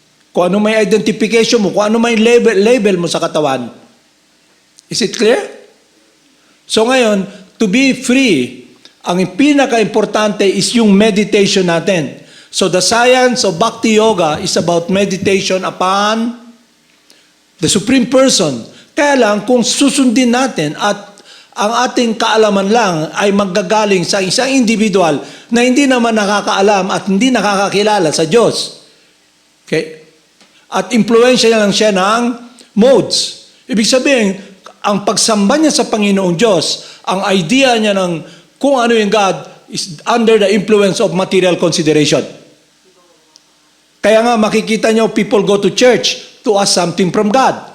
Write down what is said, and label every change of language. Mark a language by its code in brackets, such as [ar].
[tl] Kung ano may identification mo, kung ano may label mo sa katawan. [en] Is it clear? [tl] So ngayon, [en] to be free, [tl] ang pinaka-importante is yung meditation natin. [en] So the science of Bhakti Yoga is about meditation upon the Supreme Person. [tl] Kaya lang, kung susundin natin at ang ating kaalaman lang ay manggagaling sa isang individual na hindi naman nakakaalam at hindi nakakakilala sa Diyos. Okay? At impluensya lang siya ng modes. Ibig sabihin, ang pagsamba niya sa Panginoong Diyos, ang idea niya ng kung ano yung [en] God is under the influence of material consideration. [tl] Kaya nga makikita nyo, [en] people go to church to ask something from God.